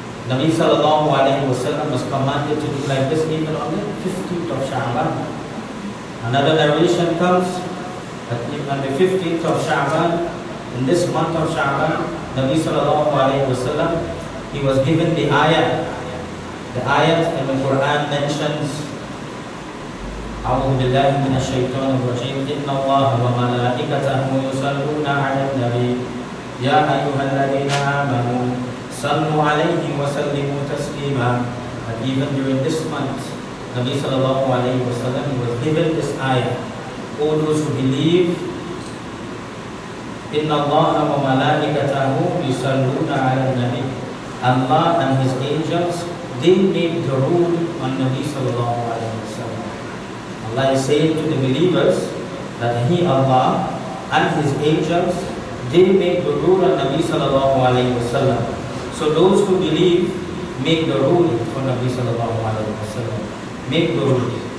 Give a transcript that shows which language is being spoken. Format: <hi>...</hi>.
<en>Nabi sallallahu alayhi wa sallam was commanded to do like this even on the 15th of Sha'ban. Another narration comes that on the 15th of Sha'ban, in this month of Sha'ban, Nabi sallallahu alayhi wa sallam, he was given the ayat. The ayat in the Quran mentions,</en> <ar>أعوذ بالله من الشيطان الرجيم إن الله وملائكته يصلون على النبي يا أيها الذين آمنوا صلوا عليه وسلموا تسليما.</ar> <en>But even during this month, Nabi sallallahu alayhi wa sallam, he was given this ayah. All those who believe,</en> <ar>إن الله وملائكته يصلون على النبي.</ar> <en>Allah and His angels, they made the rule on Nabi sallallahu alayhi wa sallam. Allah is saying to the believers that He, Allah, and his angels, they make durood on Nabi sallallahu alayhi wa sallam. So those who believe make durood for Nabi sallallahu alayhi wa sallam. Make durood.</en>